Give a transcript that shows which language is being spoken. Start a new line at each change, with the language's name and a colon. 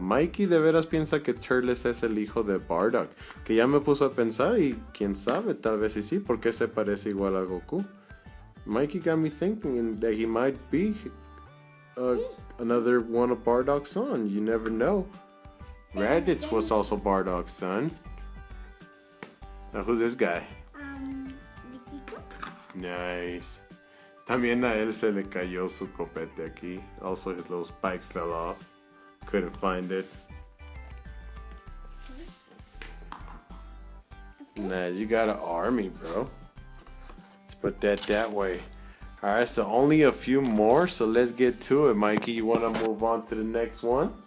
Spanish: Mikey de veras piensa que Turles es el hijo de Bardock. Que ya me puso a pensar y quién sabe, tal vez sí, porque se parece igual a Goku.
English: Mikey got me thinking that he might be another one of Bardock's son. You never know. Raditz was also Bardock's son. Now who's this guy? Mikito. Nice.
Spanish: También a él se le cayó su copete aquí.
English: Also his little spike fell off. Couldn't find it. Nah, you got an army, bro. Let's put that way. Alright, so only a few more, so let's get to it, Mikey. You want to move on to the next one?